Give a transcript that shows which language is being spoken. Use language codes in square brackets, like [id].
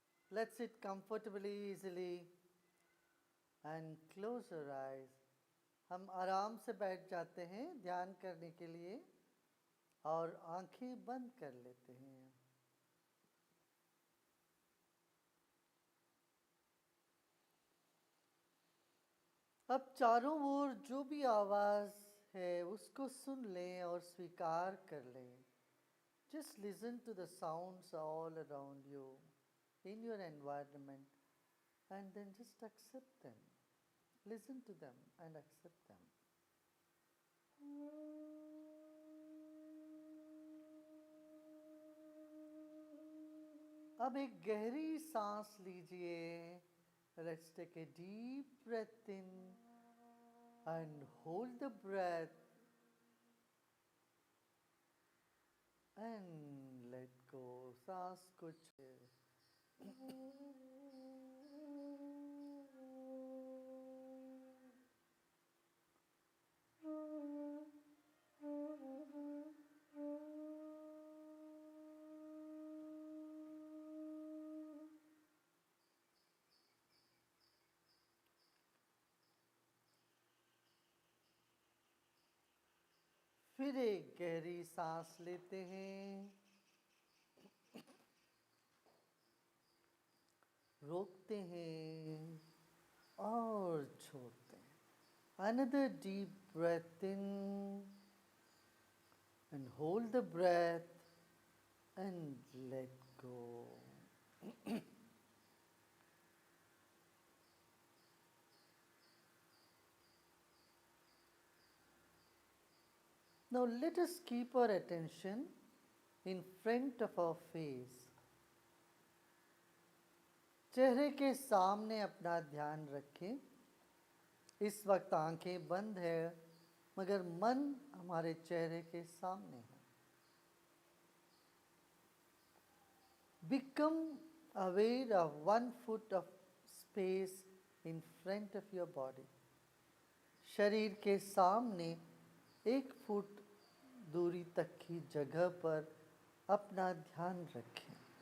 [en] Let's sit comfortably, easily and close your eyes. [hi] हम आराम से बैठ जाते हैं ध्यान करने के लिए और आंखें बंद कर लेते हैं। अब चारों ओर जो भी आवाज़ है उसको सुन लें और स्वीकार कर लें। [en] Just listen to the sounds all around you in your environment and then just accept them. Listen to them and accept them. [hi] अब एक गहरी सांस लीजिए। [en] Let's take a deep breath in and hold the breath and let go. [hi] सांस को फिर एक गहरी सांस लेते हैं, रोकते हैं और छोड़ते हैं। [en] Another deep breath in and hold the breath and let go. Now let us keep our attention in front of our face. [hi] चेहरे के सामने अपना ध्यान रखें। इस वक्त आंखें बंद है मगर मन हमारे चेहरे के सामने है। [en] Become aware of 1 foot of space in front of your body. [hi] शरीर के सामने 1 फुट दूरी तक की जगह पर अपना ध्यान रखें।